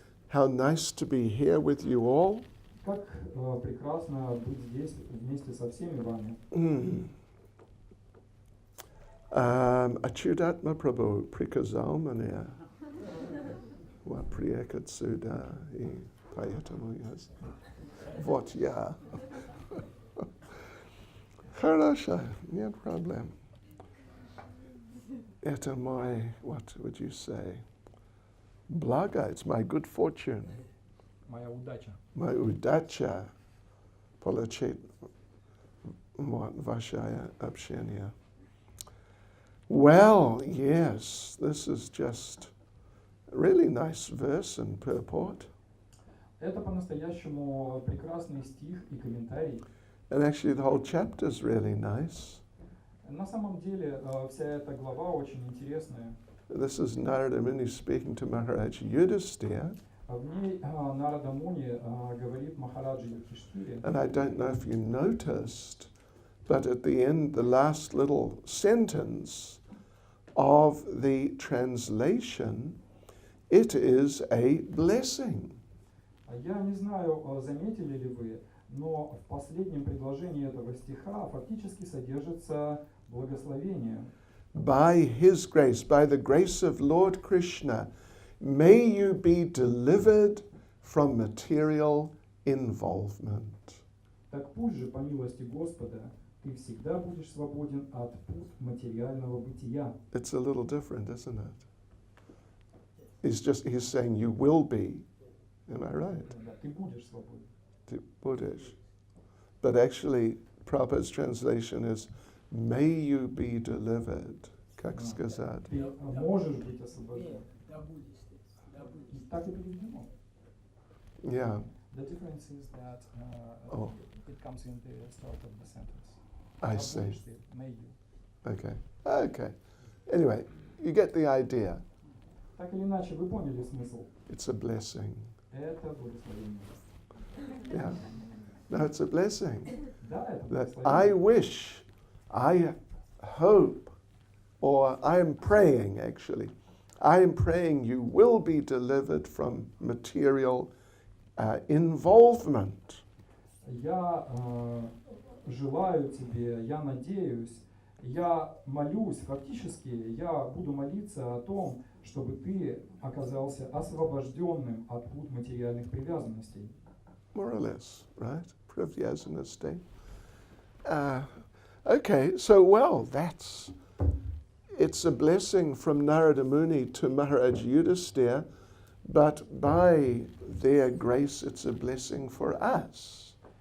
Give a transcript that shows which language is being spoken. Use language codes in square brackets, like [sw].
[en] How nice to be here with you all. [ru] Как прекрасно быть здесь вместе со всеми вами. Achudatma Prabhu Prikazal Mania. Wa Priyakat Suda I Payatamuyas. Вот я. Хорошо, нет проблем. Это мой, [en] what would you say? Blaga, it's my good fortune. [ru] Моя удача. My удача получить ваше общение. [en] Well, yes, this is just a really nice verse and purport. [ru] Это по-настоящему прекрасный стих и комментарий. [en] And actually the whole chapter is really nice. [ru] На самом деле вся эта глава очень интересная. [en] This is Narada Muni speaking to Maharaj Yudhisthira. [ru] В ней Нарада Муни говорит Махараджи Юдхиштхире. [en] And I don't know if you noticed, but at the end, the last little sentence of the translation, it is a blessing. [ru] Я не знаю, заметили ли вы, но в последнем предложении этого стиха фактически содержится благословение. [en] By His grace, by the grace of Lord Krishna, may you be delivered from material involvement. [ru] Так пусть же, по милости Господа, ты всегда будешь свободен от пут материального бытия. [en] It's a little different, isn't it? He's saying you will be. Am I right? [ru] Да, ты будешь свободен. Buddhish. [en] But actually, Prabhupada's translation is, may you be delivered. [ru] Как сказать? Ты можешь быть освобожден. И так и переведено. [en] Yeah. The difference is that it comes in the start of the sentence. I see. [ru] Будешь ты, [en] may you. Okay. Anyway, you get the idea. [ru] Так или иначе, вы поняли смысл. [en] It's a blessing. [ru] Это благословение. [en] Yeah. No, it's a blessing. [ru] Да, это [en] That [ru] благословение. [en] I wish, I hope, or I am praying actually, I am praying you will be delivered from material involvement. [ru] Я желаю тебе, я надеюсь, я молюсь, фактически я буду молиться о том, чтобы ты оказался освобожденным от пут материальных привязанностей. [en] More or less, right? Привязанности. Okay, so it's a blessing from Narada Muni to Maharaj Yudhisthira, but by their grace it's a blessing for us.